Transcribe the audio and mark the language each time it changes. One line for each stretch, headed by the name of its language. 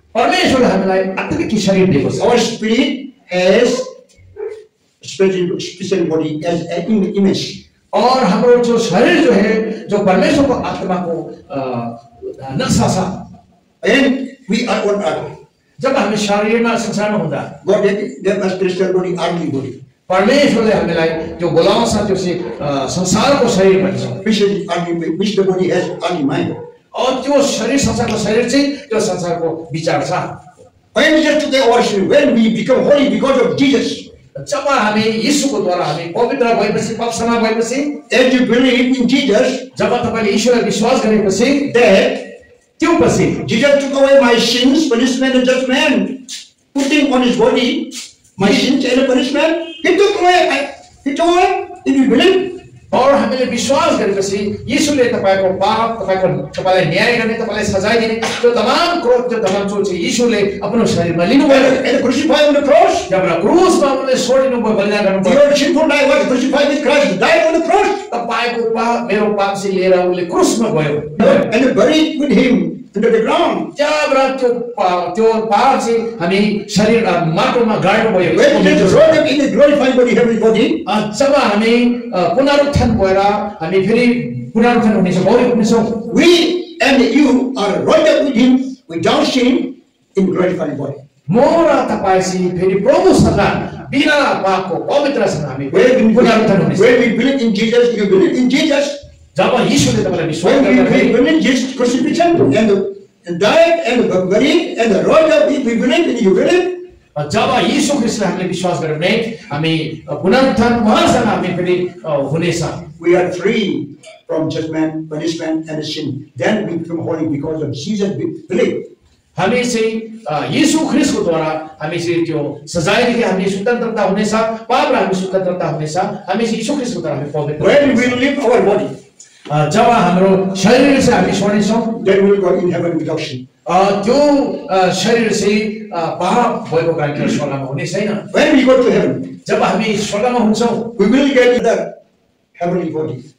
Nepali: परमेश्वरले हामीलाई आत्मिक शरीर दिएको छ
English: Our spirit has spiritual body as an image.
Nepali: और हाम्रो जो शरीर
Hindi: जो है
Nepali: जो परमेश्वर को आत्मा को नक्शा छ
English: And we are on earth.
Nepali: जब हामी शरीरमा संसारमा हुँदा
English: God gave us spiritual body, earthly body.
Nepali: परमेश्वरले हामीलाई त्यो बोलाउँछ त्यो चाहिँ संसारको शरीर भन्छ
English: Which the body has earthly mind.
Nepali: और त्यो शरीर संसारको शरीर चाहिँ त्यो संसारको विचार छ
English: When we just today our sin, when we become holy because of Jesus,
Nepali: जब हामी यीशुको द्वारा हामी पवित्र भएपछि पापक्षमा भएपछि
English: as you believe in Jesus,
Nepali: जब तपाईले यीशुलाई विश्वास गरेपछि
English: that
Nepali: त्यो पछि
English: Jesus took away my sins, punishment and judgment, putting on his body my sins and punishment. He took away. If you believe,
Nepali: और हामीले विश्वास गरेपछि यीशुले तपाईको पाप तपाईलाई न्याय गर्ने तपाईलाई सजाय दिने त्यो तमाम क्रोध त्यो तमाम सोच यीशुले आफ्नो शरीरमा लिनुभयो
English: and crucified on the cross.
Nepali: जब क्रुसमा उनले छोडिनु भयो बलिदान गर्नुभयो
English: Your sinful life was crucified with Christ, died on the cross,
Nepali: तपाईको पाप मेरो पाप चाहिँ लिएर उनले क्रुसमा गयो
English: and buried with him under the ground.
Nepali: जब त्यो पाप चाहिँ हामी शरीर माटोमा गाड्नु भयो
English: When Jesus rose up in a glorified body, heavenly body,
Nepali: जब हामी पुनरुत्थान भएर हामी फेरि पुनरुत्थान हुनेछौँ भौतिक हुनेछौँ
English: we and you are raised up with him without sin in glorified body.
Nepali: म र तपाईँ चाहिँ फेरि प्रभुसँग बिना पापको पवित्रसँग हामी पुनरुत्थान हुनेछौँ
English: When we believe in Jesus, you believe in Jesus.
Nepali: जब यीशुले तपाईलाई विश्वास
English: When we
Nepali: गर्दाखेरि
English: believe in Jesus' crucifixion and died and buried and rose up, if we believe and you believe,
Nepali: जब यीशु ख्रीष्टलाई हामीले विश्वास गर्यौं भने हामी पुनरुत्थान उहाँसँग हामी फेरि हुनेछ
English: we are free from judgment, punishment and sin. Then we become holy because of Jesus' belief.
Nepali: हामी चाहिँ यीशु ख्रीष्टको द्वारा हामी चाहिँ त्यो सजायदेखि हामी स्वतन्त्रता हुनेछ पाप र हामी स्वतन्त्रता हुनेछ हामी चाहिँ यीशु ख्रीष्टको द्वारा हामी पवित्र
English: When we live our body,
Nepali: जब हाम्रो शरीर चाहिँ हामी छोड्नेछौँ
English: then we will go in heaven without sin.
Nepali: त्यो शरीर चाहिँ पाप भएको कारणले स्वर्गमा हुने छैन
English: When we go to heaven,
Nepali: जब हामी स्वर्गमा हुन्छौँ
English: we will get the heavenly body.